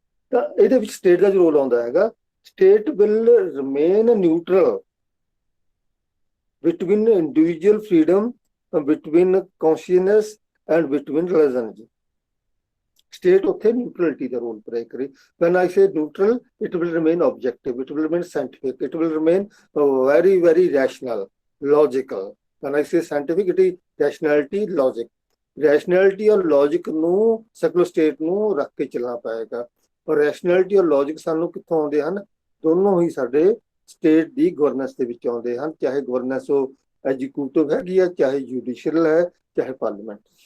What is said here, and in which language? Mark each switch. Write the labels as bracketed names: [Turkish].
[Punjabi] ਤਾਂ ਇਹਦੇ ਵਿੱਚ ਸਟੇਟ ਦਾ ਜੋ ਰੋਲ ਆਉਂਦਾ ਹੈਗਾ, [English] State will remain neutral between individual freedom, between consciousness and between religion. [Punjabi] State ਉੱਥੇ ਨਿਊਟਰਲਿਟੀ ਦਾ ਰੋਲ ਪਲੇ ਕਰੇ। [English] when I say neutral, it will remain objective, it will remain scientific, it will remain very very rational, logical. when I say scientific, it is rationality, logic. [Punjabi] ਰੈਸ਼ਨੈਲਿਟੀ ਔਰ logic ਨੂੰ secular state ਨੂੰ ਰੱਖ ਕੇ ਚੱਲਣਾ ਪਏਗਾ। ਔਰ ਰੈਸ਼ਨੈਲਿਟੀ ਔਰ logic ਸਾਨੂੰ ਕਿੱਥੋਂ ਆਉਂਦੇ ਹਨ? ਦੋਨੋਂ ਹੀ ਸਾਡੇ ਸਟੇਟ ਦੀ ਗਵਰਨੈਂਸ ਦੇ ਵਿੱਚ ਆਉਂਦੇ ਹਨ, ਚਾਹੇ ਗਵਰਨੈਂਸ ਉਹ ਐਗਜ਼ੀਕਿਊਟਿਵ ਹੈਗੀ ਆ, ਚਾਹੇ ਜੁਡੀਸ਼ੀਅਲ ਹੈ, ਚਾਹੇ ਪਾਰਲੀਮੈਂਟ।